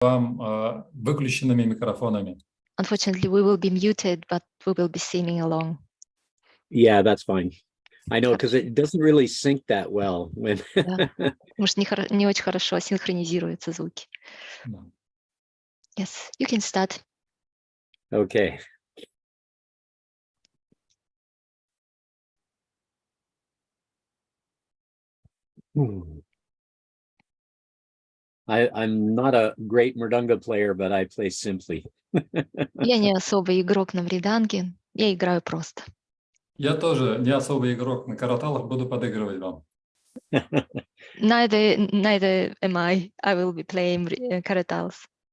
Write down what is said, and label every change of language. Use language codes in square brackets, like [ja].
[ru] вам выключенными микрофонами. [en] Unfortunately, we will be muted, but we will be singing along. Yeah, that's fine. I know, because it doesn't really sync that well when. [ru] Да. Может, не очень хорошо синхронизируются звуки. Да. [en] Yes, you can start. Okay. I'm not a great mridanga player, but I play simply. [ru] Я не особый игрок на мриданге, я играю просто. Я тоже не особый игрок на караталах, буду подыгрывать вам. [en] Neither am I. I will be playing karatals.